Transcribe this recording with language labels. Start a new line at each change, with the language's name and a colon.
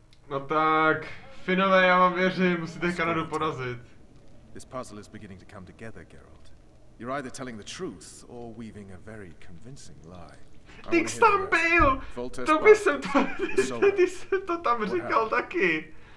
Czech: No tak, Finové, já vám věřím, musíte Kanadu porazit.
English: This puzzle is beginning to come together, Geralt. You're either telling the truth or weaving a very convincing lie.
Czech: Ty jsi tam byl! To by jsem ty jsem to tam říkal taky.